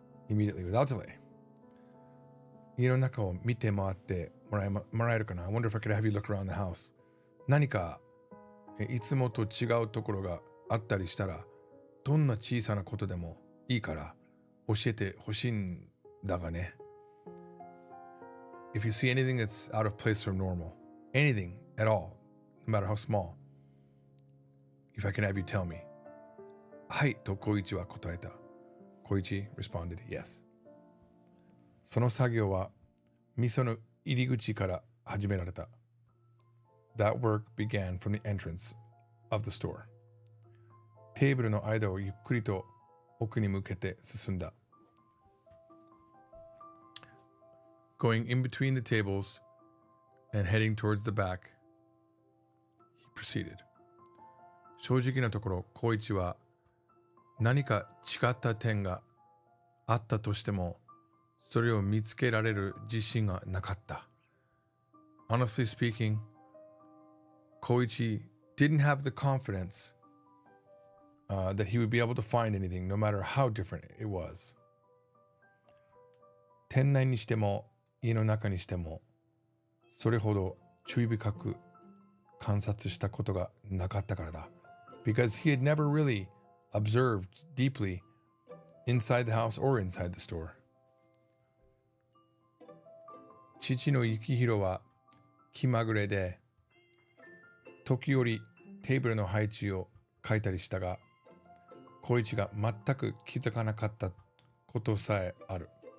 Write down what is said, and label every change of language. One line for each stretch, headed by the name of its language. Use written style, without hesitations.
English: Immediately, without delay.
Japanese: 家の中を見て回ってもらえるかな。
English: I wonder if I could have you look around the house.
Japanese: 何かいつもと違うところがあったりしたら、どんな小さなことでもいいから教えてほしいんだがね。
English: If you see anything that's out of place from normal, anything at all, no matter how small, if I can have you tell me.
Japanese: はいと小一は答えた。
English: 小一 responded, yes.
Japanese: その作業は店の入り口から始められた。
English: That work began from the entrance of the store.
Japanese: テーブルの間をゆっくりと奥に向けて進んだ。
English: Going in between the tables and heading towards the back, he proceeded.
Japanese: 正直なところ、小一は何か違った点があったとしても、それを見つけられる自信がなかった。
English: Honestly speaking, Koichi didn't have the confidence that he would be able to find anything, no matter how different it was.
Japanese: 店内にしても家の中にしても、それほど注意深く観察したことがなかったからだ。
English: Because he had never really observed deeply inside the house or inside the store.
Japanese: 父の幸宏は気まぐれで、時折テーブルの配置を変えたりしたが、小一が全く気づかなかったことさえある。